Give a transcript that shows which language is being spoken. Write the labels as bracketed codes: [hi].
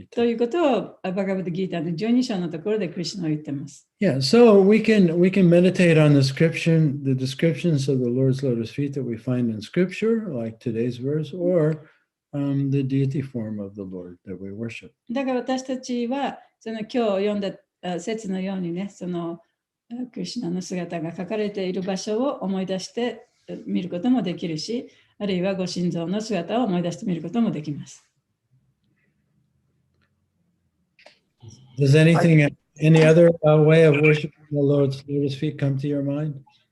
[ja] と [en] Gita. [ja] いうことをバガバッドギーターの12章のところでクリシュナは言ってます。 [en] Yeah, so we can meditate on the descriptions of the Lord's lotus feet that we find in Scripture, like today's verse, or the deity form of the Lord that we worship. [ja] だから私たちはその今日読んだ説のようにね、そのクリシュナの姿が書かれている場所を思い出して見ることもできるし、あるいはご神像の姿を思い出してみることもできます。 [en] Does any other way of worshiping the Lord's lotus feet come to your mind?